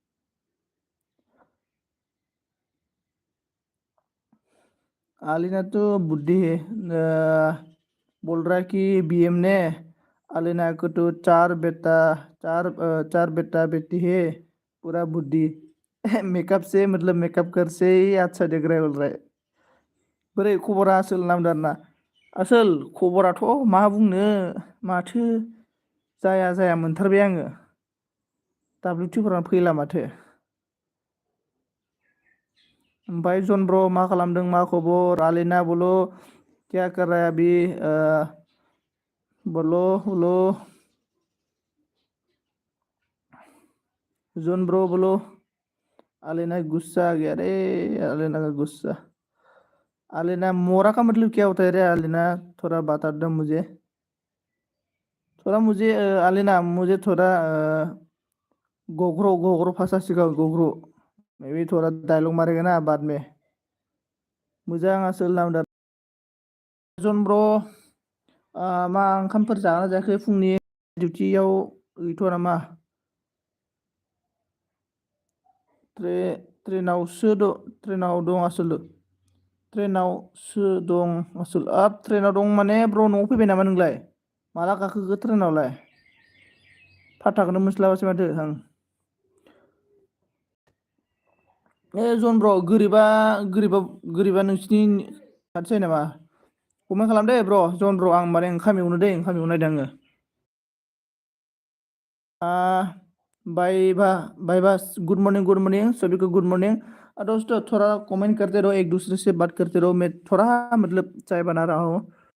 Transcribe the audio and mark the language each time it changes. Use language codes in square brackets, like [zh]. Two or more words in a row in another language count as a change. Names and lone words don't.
[hi] आलिना तो बुद्धि है, बोल रहा है कि बीएम ने आलिना को तो चार बेटा बेटी है, पूरा बुद्धि। मेकअप से मतलब मेकअप कर से ही अच्छा देख रहा है बोल रहा है। [brx] बोरै खबरा आसोल नामदारना? आसोल खबराथ' मा बुंनो, माथो जाया जाया मोनथारबाय आङो। WT फोरानो फैला माथो। ओमफ्राय जन ब्र मा खालामदों, मा खबर? [hi] आलिना बोलो क्या कर रहा है अभी? बोलो बोलो जन ब्रो बोलो। आलिना गुस्सा आ गया रे, आलिना का गुस्सा। आलिना मोरा का मतलब क्या होता है रे आलिना? थोड़ा बता दो मुझे। थोड़ा मुझे आलिना मुझे थोड़ा गोग्रो गोग्रो भाषा सिखाओ, गोग्रो। मैं भी थोड़ा डायलॉग मारेगा ना बाद में। [brx] मोजां आसोल नामदार। जन ब्र मा ओंखामफोर जाना जायाखै फुंनि? डिउटियाव गैथ'आ नामा? ट्रेनाव दं आसोल। ट्रेनावसो दं आसोल। ट्रेनाव दं माने ब्र न'आव फैबाय नामा नोंलाय? माला गाखोखो ट्रेनावलाय? फाथाखौनो मोनस्लाबासै माथो आं। जन ब्र गोरिबा नोंसिनि खाथि जायो नामा? कमेन्ट खालाम दे ब्र, जन ब्र, आं माने ओंखाम एवनो दै, ओंखाम एवनो नागिरदों आङो। [hi] भाई भा [en] good morning [hi] सभी को, [en] good morning. [hi] दोस्तों थोड़ा कमेंट करते रहो, एक दूसरे से बात करते रहो, मैं थोड़ा मतलब चाय बना रहा हूँ।